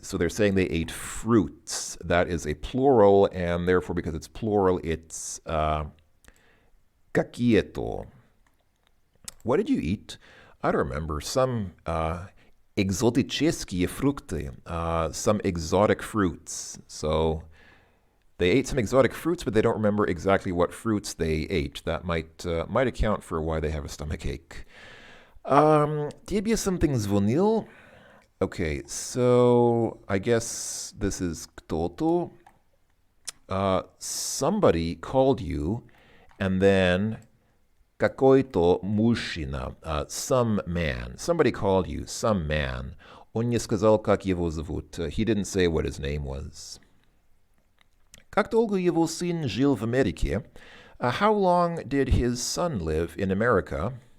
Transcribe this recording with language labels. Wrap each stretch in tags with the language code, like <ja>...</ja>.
<en>So they're saying they ate fruits. That is a plural, and therefore, because it's plural, it's какие-то. What did you eat? I don't remember. Some</en> <ru>экзотические фрукты.</ru> <en>Some exotic fruits. So they ate some exotic fruits, but they don't remember exactly what fruits they ate. That might account for why they have a stomach ache.</en> <ru>Тебе</ru> <en>something</en> <ru>звонил?</ru> <en>Okay, so I guess this is кто-то. Somebody called you, and then</en> <ru>какой-то мужчина,</ru> <en>some man. Somebody called you, some man.</en> <ru>Он не сказал, как его зовут.</ru> <en>He didn't say what his name was.</en> <ru>Как долго его сын жил в Америке?</ru> <en>How long did his son live in America?</en>